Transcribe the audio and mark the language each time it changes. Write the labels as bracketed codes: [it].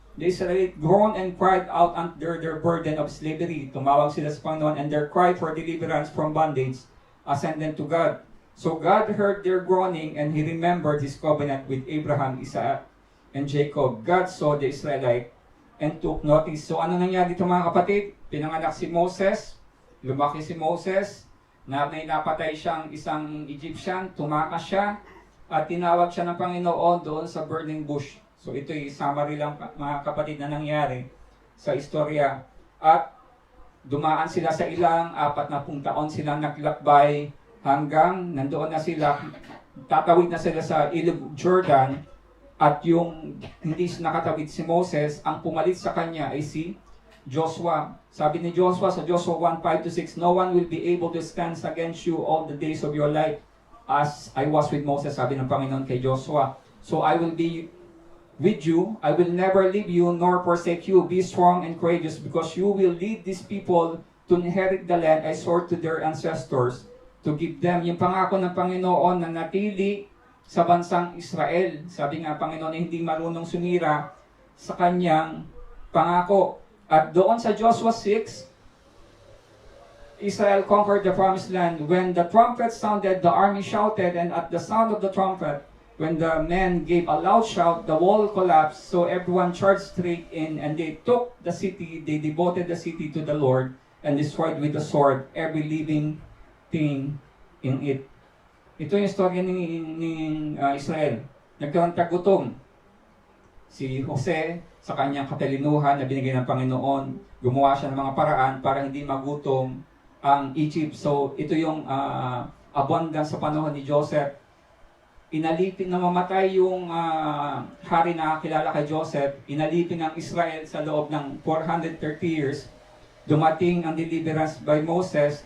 [en] The Israelites groaned and cried out under their burden of slavery. [tl] Tumawag sila sa Panginoon [en] and their cry for deliverance from bondage ascended to God. So God heard their groaning and He remembered His covenant with Abraham, Isaac, and Jacob. God saw the Israelites and took notice. [tl] So ano nangyari dito mga kapatid? Pinanganak si Moses, lumaki si Moses, napatay siyang isang Egyptian, tumakas siya, at tinawag siya ng Panginoon doon sa burning bush. So ito'y summary lang mga kapatid na nangyari sa istorya. At dumaan sila sa ilang 40 taon silang naglakbay hanggang nandoon na sila, tatawid na sila sa Ilog Jordan. At yung hindi nakatawid si Moses, ang pumalit sa kanya ay si Joshua. Sabi ni Joshua sa Joshua 1:5-6, [en] "No one will be able to stand against you all the days of your life as I was with Moses," [tl] sabi ng Panginoon kay Joshua. [en] "So I will be with you, I will never leave you nor forsake you. Be strong and courageous, because you will lead these people to inherit the land I swore to their ancestors to give them." [tl] Yung pangako ng Panginoon na natili sa bansang Israel. Sabi nga Panginoon na hindi marunong sumira sa kanyang pangako. At doon sa [en] Joshua 6, Israel conquered the promised land. When the trumpet sounded, the army shouted, and at the sound of the trumpet, when the men gave a loud shout, the wall collapsed, so everyone charged straight in, and they took the city, they devoted the city to the Lord, and destroyed with the sword every living thing in it. [tl] Ito yung istorya ni Israel. Nagkaroon tagutom. Si Jose, sa kanyang katalinuhan na binigay ng Panginoon, gumawa siya ng mga paraan para hindi magutom ang Egypt. So, ito yung abundance sa panahon ni Joseph. Inalipin na mamatay yung hari na kilala kay Joseph. Inalipin ang Israel sa loob ng 430 years. Dumating ang deliverance by Moses.